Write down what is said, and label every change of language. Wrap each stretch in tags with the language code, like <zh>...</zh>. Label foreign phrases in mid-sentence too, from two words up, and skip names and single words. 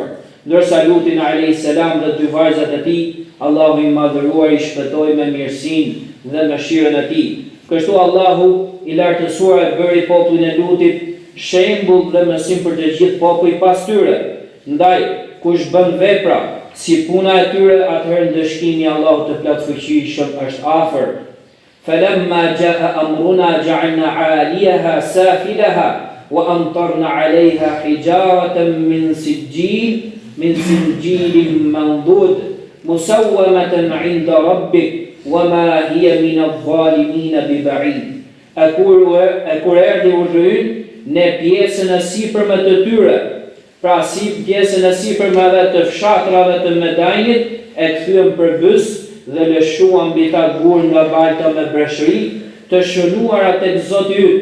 <sq>Ndërsa Lutin</sq> <ar>عليه السلام</ar> <sq>dhe dy vajzat e tij, Allahu i madhëruar i shpëtoi me mirësinë dhe mëshirën e tij. Kështu Allahu i lartësuar e bëri popullin e Lutit shembull dhe mësim për të gjithë popujt pas tyre. Ndaj, kush bën vepra si puna e tyre, atëherë ndëshkimi i Allahut të plotfuqishëm është afër.</sq> <ar>فَلَمَّا جَاءَ أَمْرُنَا جَعَلْنَا عَالِيَهَا سَافِلَهَا وَأَمْطَرْنَا عَلَيْهَا حِجَارَةً مِّن سِجِّيلٍ مَّنضُودٍ مُّسَوَّمَةً عِندَ رَبِّكَ وَمَا هِيَ مِنَ الظَّالِمِينَ بِبَعِيدٍ.</ar> <sq>E kur erdhi urdhërin, ne pjesën e sipërme të tyre, pra si pjesën e sipërme të fshatrave të Medajnit, e kthyem përbys dhe lëshuam mbi ta gur nga bajta me breshëri, të shënuara tek Zoti yt.</sq>